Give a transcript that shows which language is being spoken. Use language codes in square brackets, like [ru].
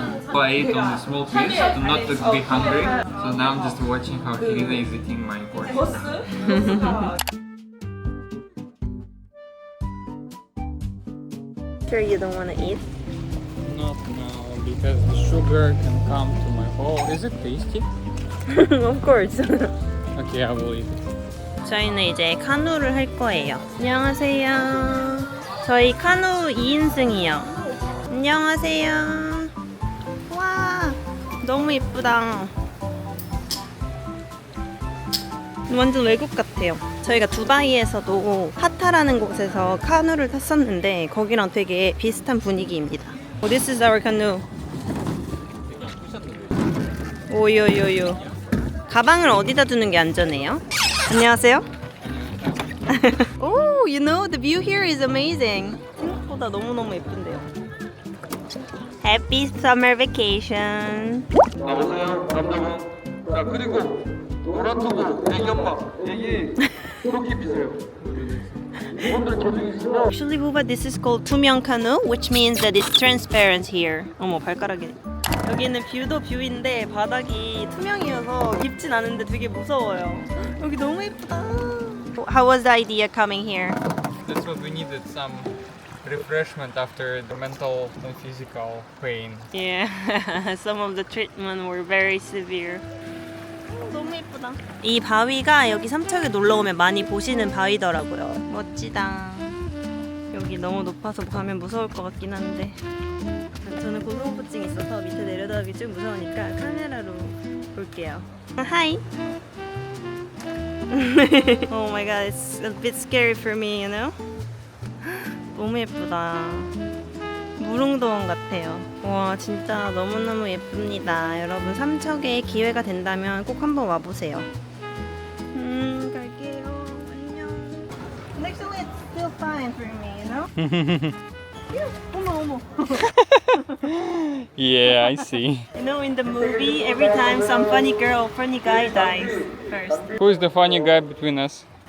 [en] So I ate only a small piece to not to be hungry. So now I'm just watching how Helena is eating my portion. Sure you don't want to eat? Not now, because the sugar can come to my hole. Is it tasty? Of course. Okay, I will eat it. [ko] 저희는 이제 카누를 할 거예요. 안녕하세요. 저희 카누 2인승이요. 안녕하세요. 와, 너무 예쁘다. 완전 외국 같아요. 저희가 두바이에서도 하타라는 곳에서 카누를 탔었는데 거기랑 되게 비슷한 분위기입니다. [en] This is our canoe. 오요요요. [ko] 가방을 어디다 두는 게 안전해요? 안녕하세요. [en] Oh, you know the view here is amazing. [ko] 생각보다 너무너무 예쁜데요. [en] Happy summer vacation. [ko] 나보세요, 남자분. 자, 그리고 노란토고 애기 엄마, 애기 이렇게 비세요. 여러분들 계속 있으면 [en] Actually, Huba, this is called 투명 canoe, which means that it's transparent here. [ko] 어머, 발가락이. 여기는 뷰도 뷰인데 바닥이 투명이어서 깊진 않은데 되게 무서워요. 여기 너무 예쁘다. [en] How was the idea coming here? That's what we needed, some refreshment after the mental and physical pain. Yeah, some of the treatment were very severe. [ko] 너무 예쁘다. 이 바위가 여기 삼척에 놀러 오면 많이 보시는 바위더라고요. 멋지다. 여기 너무 높아서 가면 무서울 것 같긴 한데 저는 고소공포증이 있어서 밑에 내려다보기 좀 무서우니까 카메라로 볼게요. [en] Hi. Oh my god, it's a bit scary for me, you know? [ko] 너무 예쁘다. 무릉도원 같아요. 와 진짜 너무너무 예쁩니다. 여러분 삼척에 기회가 된다면 꼭 한번 와보세요. 갈게요. 안녕. [en] Actually it's still fine for me, you know? [ko] 어머. [en] Yeah, I see. You know in the movie every time some funny girl, funny guy dies first. Who is the funny guy between us?